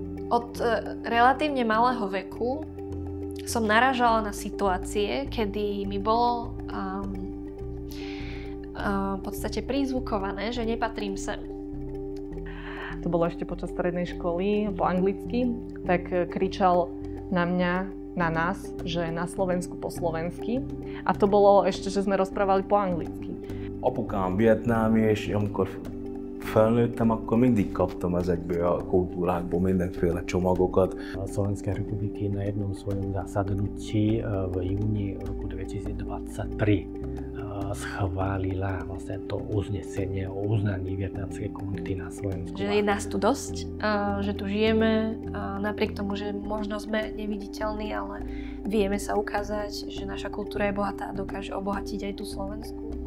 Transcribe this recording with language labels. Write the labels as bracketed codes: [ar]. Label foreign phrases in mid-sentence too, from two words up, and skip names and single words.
[sk] Od relatívne malého veku som narážala na situácie, kedy mi bolo v podstate prízvukované, že nepatrím sem. To bolo ešte počas strednej školy po anglicky, tak kričal na mňa, na nás, že na Slovensku po slovensky. A to bolo ešte, že sme rozprávali po anglicky. [hu] Apukám vietnámi, és amikor felnőttem, akkor mindig kaptam ezekből a kultúrákból mindenféle csomagokat. [sk] Slovenskej republiky na jednom svojom zasadnutí v júni roku 2023 schválila vlastne to uznesenie o uznaní vietnamskej komunity na Slovensku. Že je nás tu dosť, že tu žijeme, napriek tomu, že možno sme neviditeľní, ale vieme sa ukázať, že naša kultúra je bohatá a dokáže obohatiť aj tú Slovensku.